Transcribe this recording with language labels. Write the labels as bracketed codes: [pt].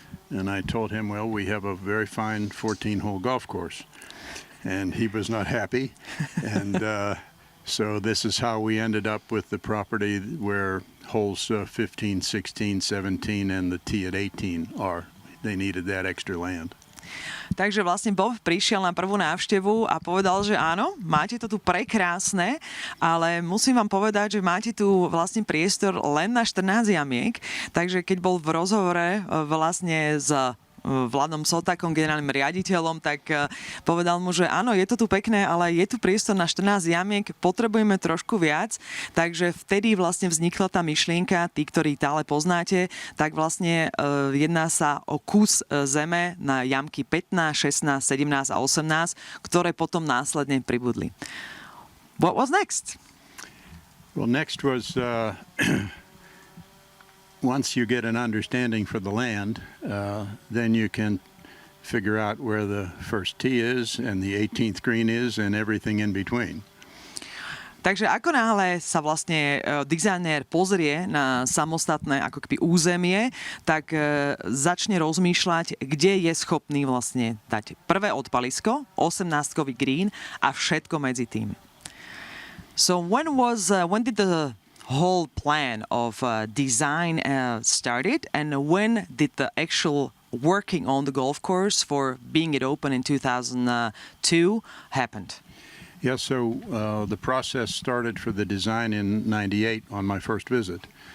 [en] And I told him, well, we have a very fine 14-hole golf course. And he was not happy. And so this is how we ended up with the property where holes 15, 16, 17, and the tee at 18 are. They needed that extra land. [sk] Takže vlastne Bob prišiel na prvú návštevu a povedal, že áno, máte to tu prekrásne, ale musím vám povedať, že máte tu vlastne priestor len na 14 jamiek, takže keď bol v rozhovore vlastne s Vladom Sotakom, generálnym riaditeľom, tak povedal mu, že áno, je to tu pekné, ale je tu priestor na 14 jamiek, potrebujeme trošku viac, takže vtedy vlastne vznikla tá myšlienka, tí, ktorí Tále poznáte, tak vlastne jedná sa o kus zeme na jamky 15, 16, 17 a 18, ktoré potom následne pribudli. [en] What was next? Well, next was... Once you get an understanding for the land, then you can figure out where the first tee is and the 18th green is and everything in between. [sk] Takže ako náhle sa vlastne dizajner pozrie na samostatné ako keby územie, tak začne rozmýšľať, kde je schopný vlastne dať prvé odpalisko, 18-kový green a všetko medzi tým. [en] So when did the whole plan of design started, and when did the actual working on the golf course for being it open in 2002 happened? Yeah, so the process started for the design in '98 on my first visit.